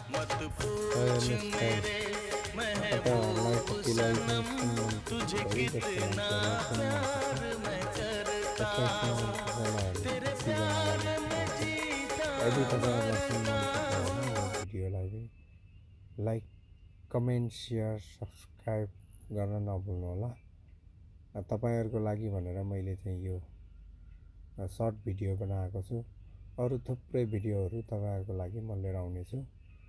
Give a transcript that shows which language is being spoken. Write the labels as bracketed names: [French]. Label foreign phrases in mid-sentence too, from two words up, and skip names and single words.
[Nepali] तपाईँहरूलाई कतिलाई [Hindi] तुझे कितना प्यार मैं करता हूँ तेरे प्यार में जीता [Nepali] यदि तपाईँहरूलाई सुन्न मन पर्छ भने यो भिडियोलाई [English] like comment share subscribe [Nepali] गर्न नभुल्नुहोला। तपाईँहरूको लागि भनेर मैले चाहिँ यो [English] short video [Nepali] बनाएको छु। अरू थुप्रै भिडियोहरू तपाईँहरूको लागि म लिएर आउनेछु।